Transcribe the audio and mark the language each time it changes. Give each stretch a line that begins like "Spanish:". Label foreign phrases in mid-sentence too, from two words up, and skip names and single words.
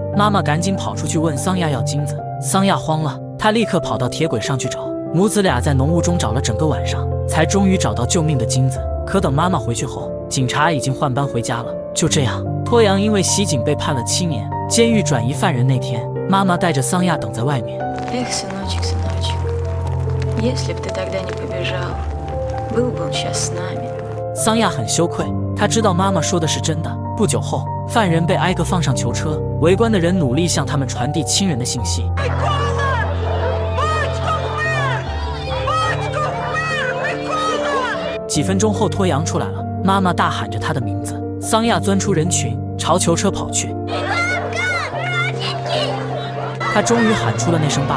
Chinese: 妈妈赶紧跑出去问桑亚要金子，桑亚慌了，他立刻跑到铁轨上去找。母子俩在浓雾中找了整个晚上，才终于找到救命的金子。可等妈妈回去后，警察已经换班回家了。就这样，脱阳因为袭警被判了7年。监狱转移犯人那天，妈妈带着桑亚等在外面。
Russian: Эх, сыночек, сыночек, если б ты тогда не побежал, был бы он сейчас с нами.
Chinese: 桑亚很羞愧，他知道妈妈说的是真的， 不久后，犯人被挨个放上囚车，围观的人努力向他们传递亲人的信息。几分钟后，托扬出来了，妈妈大喊着他的名字。桑亚钻出人群，朝囚车跑去。他终于喊出了那声爸爸。